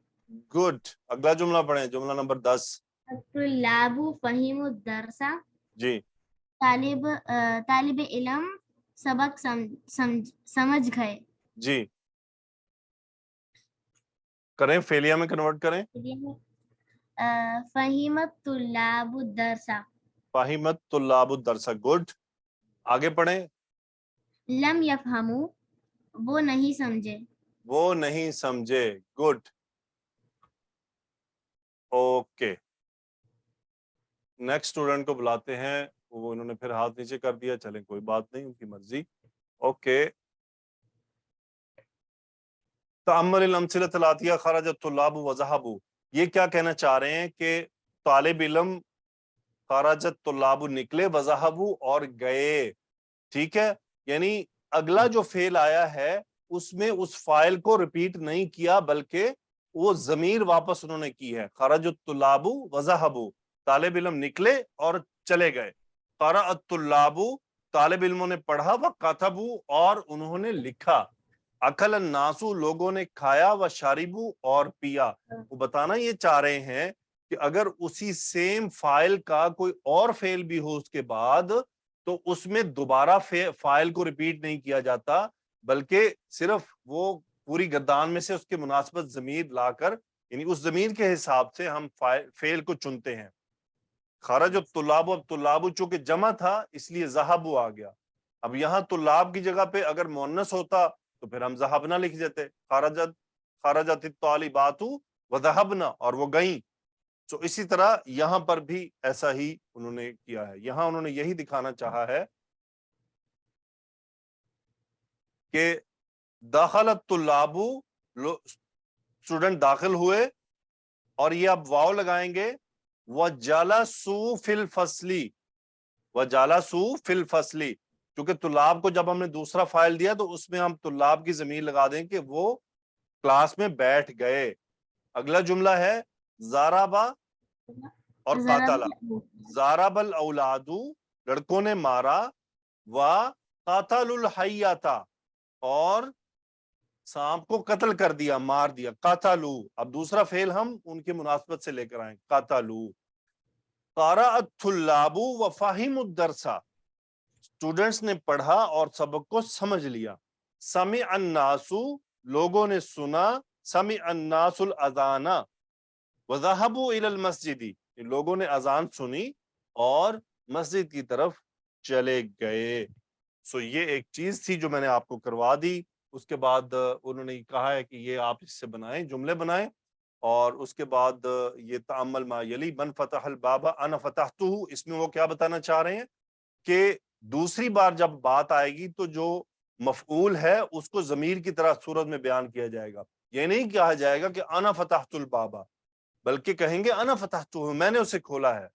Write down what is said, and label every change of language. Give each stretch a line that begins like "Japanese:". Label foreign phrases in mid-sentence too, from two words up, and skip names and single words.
Hindi: गुड, अगला जुमला पढ़ें, जुमला नंबर 10
Arabic: الطلاب فهموا الدرس.
Hindi: जी। तालिब इल्म सबक समझ गए। जी, करें फेलिया में कन्वर्ट करें।
Arabic: فهمت الطلاب الدرس. فهمت الطلاب الدرس,
Hindi: गुड, आगे पढ़ें।
Arabic: لم يفهموا,
Hindi: वो नहीं समझे। वो नहीं समझे, गुड। ओके,
English: next student
Hindi: को बुलाते हैं। वो इन्होंने फिर हाथ नीचे कर दिया, चलें कोई बात नहीं, उनकी मर्जी। ओके,
Arabic: تأمل الأمثلة الآتية خرجت الطلاب وذهبوا,
Hindi: ये क्या कहना चाह रहे हैं कि तालिब इल्म
Arabic: خرجت الطلاب
Hindi: निकले
Arabic: وذهبوا
Hindi: और गए, ठीक है। यानी अगला जो फेल आया है उसमें उस फाइल को रिपीट नहीं किया, बल्कि वो जमीर वापस उन्होंने की है,
Arabic: خرجت الطلاب وذهبوا,
Hindi: तालिब इल्म निकले और चले गए।
Arabic: قرأت الطلاب,
Hindi: तालिब इल्मों ने पढ़ा,
Arabic: وكتبوا
Hindi: और उन्होंने लिखा।
Arabic: أكل الناس,
Hindi: लोगों ने खाया,
Arabic: وشربوا
Hindi: और पिया। वो बताना ये चाह रहे हैं कि अगर उसी सेम फाइल का कोई और फेल भी हो उसके बाद, तो उसमें दोबारा फाइल को रिपीट नहीं किया जाता, बल्कि सिर्फ वो पूरी गर्दान में से उसके मुनासिबत जमीर लाकर, यानी उस जमीर के हिसाब से हम फेल को चुनते हैं।
Arabic: خرج الطلاب,
Hindi: अब तुल्लाबु चूंकि जमा था इसलिए ज़हबु आ गया। अब यहाँ तुल्लाब की जगह पे अगर मुअन्नस होता तो फिर हम ज़हबना लिख देते,
Arabic: خرجت الطالبات وذهبن,
Hindi: और वो गई। तो इसी तरह यहाँ पर भी ऐसा ही उन्होंने किया है। यहाँ उन्होंने यही दिखाना चाहा है कि
Arabic: دخلت الطلاب,
Hindi: स्टूडेंट दाखिल हुए, और ये अब वाव लगाएंगे,
Arabic: وجلسوا في الفصل، وجلسوا في الفصل,
Hindi: क्योंकि तुल्लाब को जब हमने दूसरा फाइल दिया तो उसमें हम तुल्लाब की जमीर लगा दें कि वो क्लास में बैठ गए। अगला जुमला है ज़ाराबा और कातला।
Arabic: ضرب الأولاد,
Hindi: लड़कों ने मारा,
Arabic: وقتل الحية,
Hindi: और सांप को कत्ल कर दिया, मार दिया, कातलू। अब दूसरा फेल हम उनके मुनासबत से लेकर आए, कातलू।
Arabic: قرأت الطلاب وفهموا الدرس,
Hindi: स्टूडेंट्स ने पढ़ा और सबक को समझ लिया।
Arabic: سمع الناس,
Hindi: लोगों ने सुना,
Arabic: سمع الناس الأذان وذهبوا إلى المسجد,
Hindi: लोगों ने अजान सुनी और मस्जिद की तरफ चले गए। सो ये एक चीज थी जो मैंने आपको करवा दी। उसके बाद उन्होंने कहा है कि ये आप इससे बनाएं, जुमले बनाएं, और उसके बाद ये
Arabic: تأمل ما يلي من فتح الباب أنا فتحته,
Hindi: इसमें वो क्या बताना चाह रहे हैं कि दूसरी बार जब बात आएगी तो जो मफऊल है उसको जमीर की तरह सूरत में बयान किया जाएगा। ये नहीं कहा जाएगा कि
Arabic: أنا فتحت الباب,
Hindi: बल्कि कहेंगे
Arabic: أنا فتحته,
Hindi: मैंने उसे खोला है।